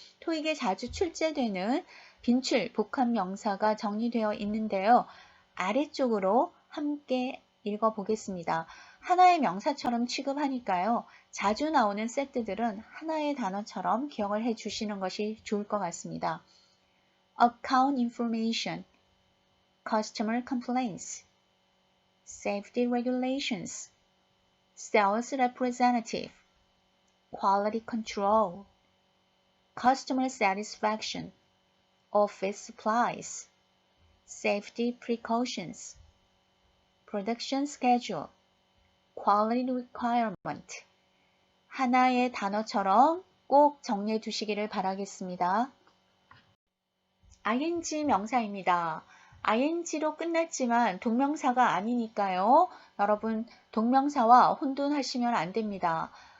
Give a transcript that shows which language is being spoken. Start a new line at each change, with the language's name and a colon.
Korean: 토익에 자주 출제되는 빈출 복합명사가 정리되어 있는데요. 아래쪽으로 함께 읽어보겠습니다. 하나의 명사처럼 취급하니까요. 자주 나오는 세트들은 하나의 단어처럼 기억을 해 주시는 것이 좋을 것 같습니다.
English: Account information, customer complaints, safety regulations, sales representative, quality control, customer satisfaction, office supplies, safety precautions, production schedule, quality requirement.
Korean: 하나의 단어처럼 꼭 정리해 두시기를 바라겠습니다. ing 명사입니다. ing로 끝났지만 동명사가 아니니까요. 여러분 동명사와 혼돈하시면 안 됩니다.